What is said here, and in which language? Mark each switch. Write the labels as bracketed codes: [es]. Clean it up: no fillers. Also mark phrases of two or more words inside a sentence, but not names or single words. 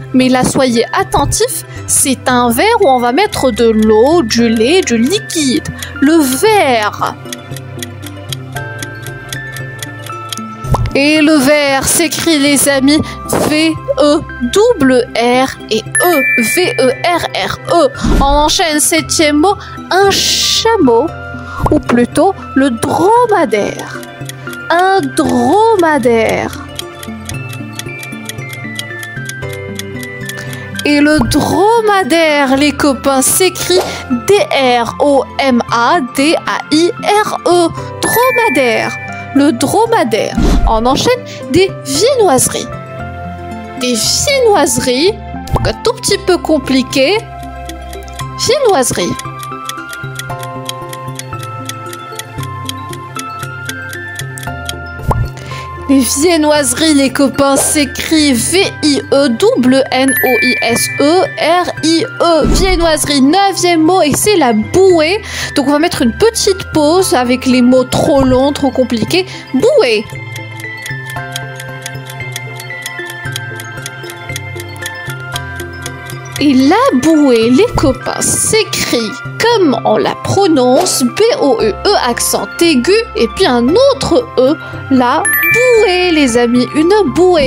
[fr] Mais là, soyez attentifs, c'est un verre où on va mettre de l'eau, du lait, du liquide. Le verre. Et le verre s'écrit, les amis, V-E-R-R et E. V-E-R-R-E. On enchaîne septième mot, un chameau. Ou plutôt le dromadaire. Un dromadaire. Et le dromadaire, les copains, s'écrit D-R-O-M-A-D-A-I-R-E. Dromadaire. Le dromadaire. On enchaîne des viennoiseries. Des viennoiseries. Donc un tout petit peu compliqué. Viennoiseries. Les viennoiseries, les copains, s'écrit V-I-E-N-N-O-I-S-E-R-I-E. Viennoiserie, neuvième mot, et c'est la bouée. Donc on va mettre une petite pause avec les mots trop longs, trop compliqués. Bouée. Et la bouée, les copains, s'écrit comme on la prononce, B-O-E-E, accent aigu, et puis un autre E, la bouée, les amis, une bouée.